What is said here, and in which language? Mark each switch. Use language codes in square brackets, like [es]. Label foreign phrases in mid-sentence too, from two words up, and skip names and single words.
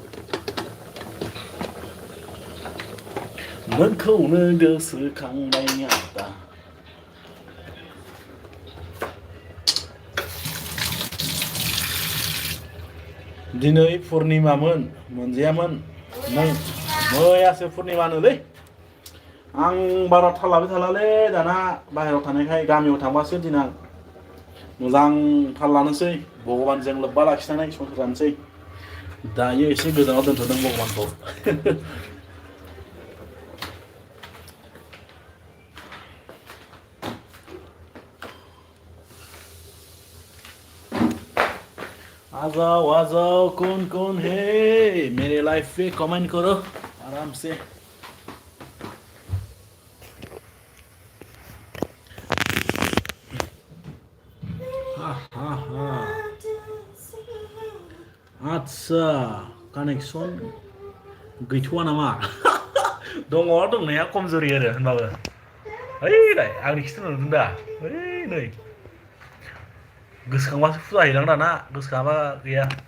[brx] नोंखौनो गोसोखांनाय आदा दिनै पुर्निमामोन मोनजायामोन मैयासो पुर्निमानोलै आं बारा थाल लाबाय थालालै दाना बाहेरायाव थानायखाय गामियाव थांबासो दिनां मोजां थाल लानोसै भगबानजों लोब्बा लाखिनानै संसार जानोसै दायो एसे गोजानाव दोनथ'दों भगबानखौ [hi] आ जाओ कौन है मेरे लाइफ पे कमेंट करो आराम से [brx] आच्छा कानेक्सन गैथ'वा नामा दङ दंनाया खमजुरि आरो होनबाबो ओइलाय आंनि खिथु नुदों दा ओइ नै गोसोखांबासो फुजा हैलां दाना गोसोखाङाबा गैया